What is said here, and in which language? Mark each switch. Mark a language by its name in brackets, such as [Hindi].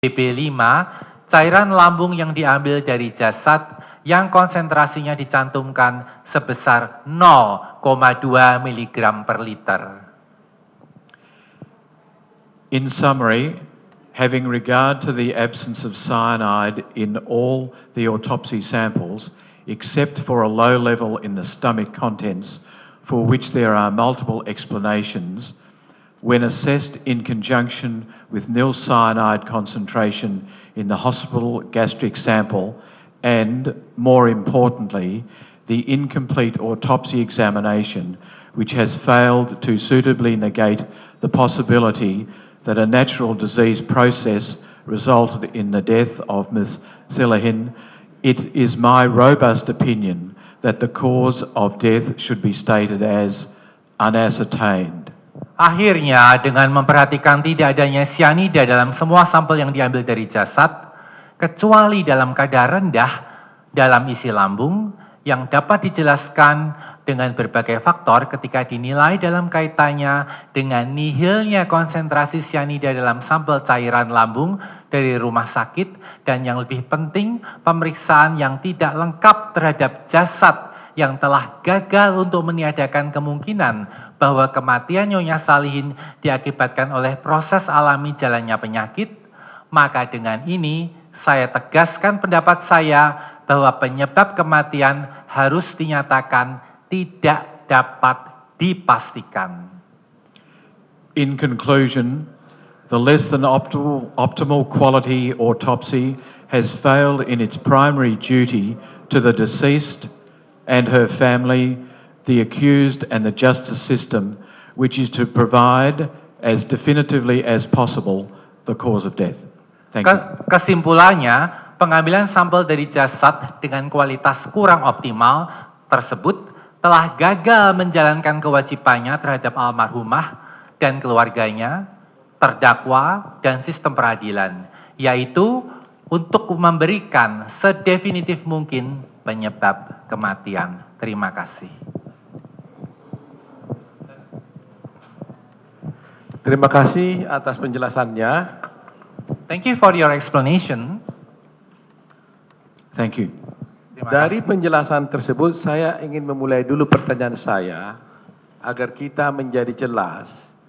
[Indonesian] BB5, cairan lambung yang diambil dari jasad yang konsentrasinya dicantumkan sebesar 0,2 mg per liter. [English] In summary, having regard to the absence of cyanide in all the autopsy samples, except for a low level in the stomach contents, for which there are multiple explanations, when assessed in conjunction with nil cyanide concentration in the hospital gastric sample, and, more importantly, the incomplete autopsy examination, which has failed to suitably negate the possibility that a natural disease process resulted in the death of Ms. Selahin, it is my robust opinion that the cause of death should be stated as unascertained. [Indonesian] Akhirnya, dengan memperhatikan tidak adanya cyanida dalam semua sampel yang diambil dari jasad, kecuali dalam kadar rendah dalam isi lambung, yang dapat dijelaskan dengan berbagai faktor ketika dinilai dalam kaitannya dengan nihilnya konsentrasi cyanida dalam sampel cairan lambung dari rumah sakit, dan yang lebih penting, pemeriksaan yang tidak lengkap terhadap jasad yang telah gagal untuk meniadakan kemungkinan bahwa kematian Nyonya Salihin diakibatkan oleh proses alami jalannya penyakit, maka dengan ini saya tegaskan pendapat saya bahwa penyebab kematian harus dinyatakan tidak dapat dipastikan. [English] In conclusion, the less than optimal quality autopsy has failed in its primary duty to the deceased and her family, the accused and the justice system, which is to provide as definitively as possible the cause of death. Thank you. [Indonesian] Kesimpulannya, pengambilan sampel dari jasad dengan kualitas kurang optimal tersebut telah gagal menjalankan kewajibannya terhadap almarhumah dan keluarganya, terdakwa, dan sistem peradilan, yaitu untuk memberikan sedefinitif mungkin penyebab kematian. Terima kasih. Terima kasih atas penjelasannya. [English] Thank you for your explanation. Thank you. [Indonesian] Dari penjelasan tersebut, saya ingin memulai dulu pertanyaan saya agar kita menjadi jelas.